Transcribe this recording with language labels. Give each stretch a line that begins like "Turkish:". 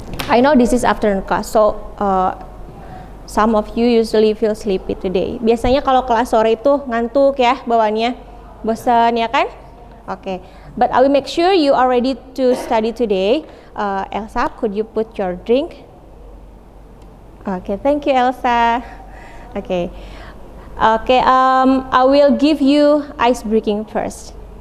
English: I know this is afternoon class, so some of you usually feel sleepy today.
Indonesian: Biasanya kalau kelas sore itu ngantuk ya bawaannya, bosan ya kan?
English: Oke, but I will make sure you are ready to study today. Elsa, could you put your drink? Okay, thank you Elsa. Okay, I will give you ice breaking first.